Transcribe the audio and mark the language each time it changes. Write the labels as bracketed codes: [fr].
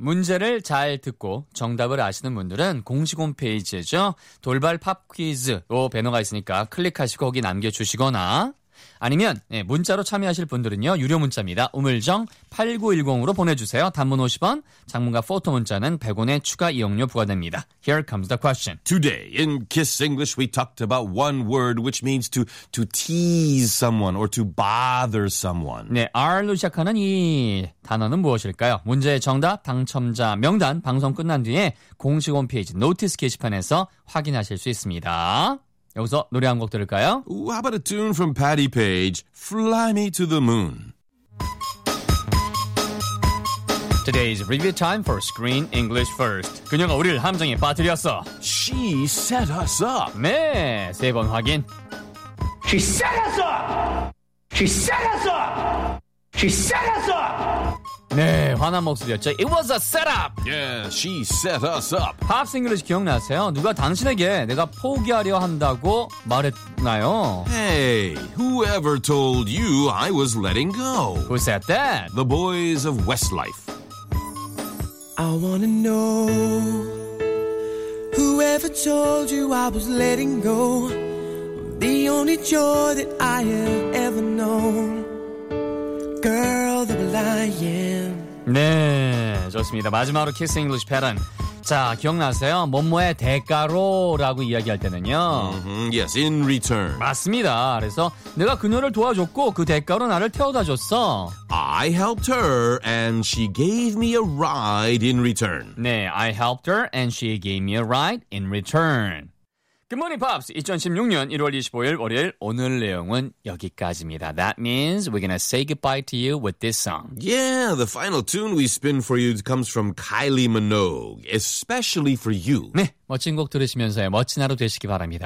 [ko] 문제를 잘 듣고 정답을 아시는 분들은 공식 홈페이지죠. 돌발 팝 퀴즈로 배너가 있으니까 클릭하시고 거기 남겨주시거나 아니면 네, 문자로 참여하실 분들은요. 유료 문자입니다. 우물정 8910으로 보내주세요. 단문 50원, 장문과 포토 문자는 100원의 추가 이용료 부과됩니다. [en] Here comes the question. Today in Kiss English we talked about one word which means to tease someone or to bother someone. [ko] 네, R로 시작하는 이 단어는 무엇일까요? 문제의 정답, 당첨자 명단 방송 끝난 뒤에 공식 홈페이지 노티스 게시판에서 확인하실 수 있습니다. 여기서 노래 한 곡 들을까요? [en] How about a tune from Patti Page, Fly Me to the Moon. Today's review time for Screen English First. [ko] 그녀가 우리를 함정에 빠뜨렸어. [en] She set us up. [ko] 네, 세 번 확인. [en] She set us up! She set us up! She set us up! [ko] 네, 화난 목소리였죠. [en] It was a setup! Yeah, she set us up. [ko] Pops English 기억나세요? 누가 당신에게 내가 포기하려 한다고 말했나요? [en] Hey, whoever told you I was letting go? Who said that? The boys of Westlife. I wanna know whoever told you I was letting go. The only joy that I have ever known. Girl, they were lying. [ko] 네, 좋습니다. 마지막으로 Kiss English Pattern. 자, 기억나세요? 뭐뭐의 대가로라고 이야기할 때는요. [en] Yes, in return. [ko] 맞습니다. 그래서 내가 그녀를 도와줬고 그 대가로 나를 태워다 줬어. [en] I helped her and she gave me a ride in return. 네, I helped her and she gave me a ride in return. Good morning, Pops. [ko] 2016년 1월 25일 월요일 오늘 내용은 여기까지입니다. [en] That means we're gonna say goodbye to you with this song. Yeah, the final tune we spin for you comes from Kylie Minogue, especially for you. [ko] 네, 멋진 곡 들으시면서요. 멋진 하루 되시기 바랍니다.